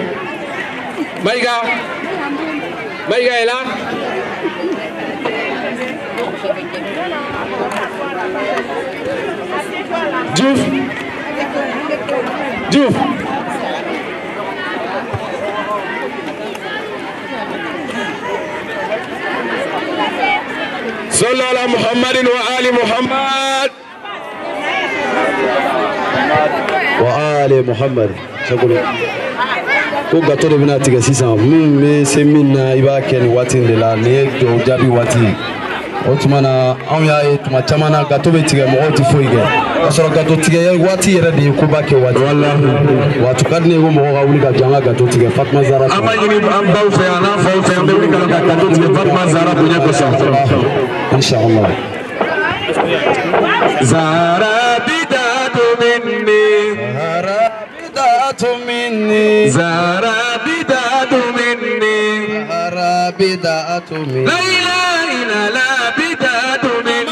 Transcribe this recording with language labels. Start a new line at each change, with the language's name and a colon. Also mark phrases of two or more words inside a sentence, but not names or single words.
French: Maïga est là.
Bambara: Diouf.
Arabic: Sallallahu ala Muhammadin wa ali Muhammad. Wa ali Muhammad.
Bambara: Ko gato de bina tiga sisan min be se min na i b'a kɛ ni waati de la ni ye dɔw jaabi waati o tuma na anw y'a ye tuma caman na gato bɛ tigɛ mɔgɔw tɛ foyi kɛ k'a sɔrɔ gato tigɛ waati yɛrɛ de ye koba kɛ waati waati ka di ne ye ko mɔgɔw ka wuli ka jɔ an ka gato tigɛ Fatima Zara an b'a ɲini an baw fɛ an n'an faw fɛ an bɛ wuli ka gato tigɛ Fatima Zara bonya kosɔn inshallah. Zara bidatu minni Zara bidatu minni Zara bidatu minni
Arabic: La ilaha illallah bidatu minni